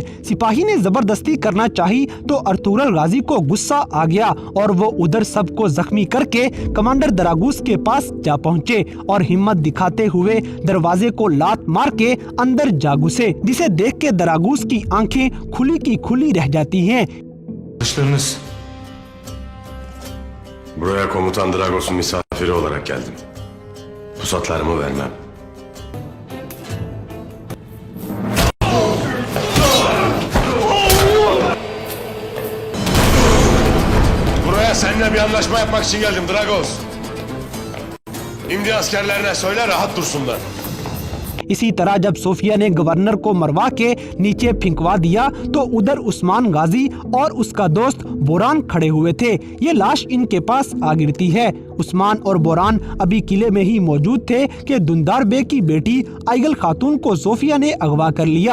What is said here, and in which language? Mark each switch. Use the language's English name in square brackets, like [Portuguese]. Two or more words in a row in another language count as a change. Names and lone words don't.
[Hindi] सिपाही ने जबरदस्ती करना चाही तो अर्तुगरुल गाजी को गुस्सा आ गया और वो उधर सबको जख्मी करके कमांडर दरागूस के पास जा पहुँचे और हिम्मत दिखाते हुए दरवाजे को लात मार के अंदर जा घुसे, जिसे देख के दरागूस की आंखें खुली की खुली रह जाती हैं। [Turkish] Buraya komutan Dragos'un misafiri olarak geldim. Pusatlarımı vermem. Buraya seninle bir anlaşma yapmak için geldim Dragos. İmdi askerlerine söyle rahat dursunlar. [Hindi] इसी तरह जब सोफिया ने गवर्नर को मरवा के नीचे फिंकवा दिया तो उधर उस्मान गाजी और उसका दोस्त बोरान खड़े हुए थे। ये लाश इनके पास आ गिरती है। उस्मान और बोरान अभी किले में ही मौजूद थे कि दुंदार बे की बेटी आइगल खातून को सोफिया ने अगवा कर लिया।